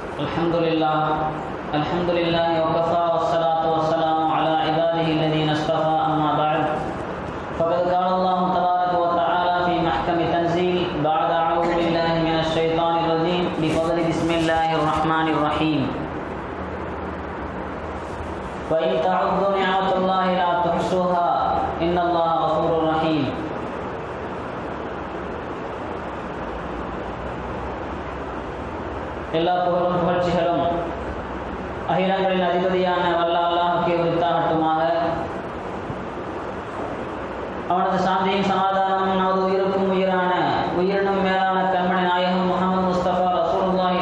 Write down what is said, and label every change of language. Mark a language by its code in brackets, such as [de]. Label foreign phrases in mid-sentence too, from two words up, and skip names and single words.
[ar] الحمد لله وكفى والصلاة والسلام على عباده الذين اصطفى أما بعد فقد قال الله تبارك وتعالى في محكم تنزيل بعد أعوذ بالله من الشيطان الرجيم بفضل بسم الله الرحمن الرحيم وإن تعدوا نعمة الله لا تحصوها إن الله غفور رحيم. [ta] எல்லா புகழும் புகழ்ச்சிகளும் அகிலங்களின் அதிபதியான வல்ல அல்லாஹ்வுக்கே உரித்தாகட்டுமாக. அவனது சாந்தியும் சமாதானமும் நமது உயிருக்கும் உயிரினும் மேலான கண்மணி நாயகம் முஹம்மது முஸ்தபா ரசூலுல்லாஹி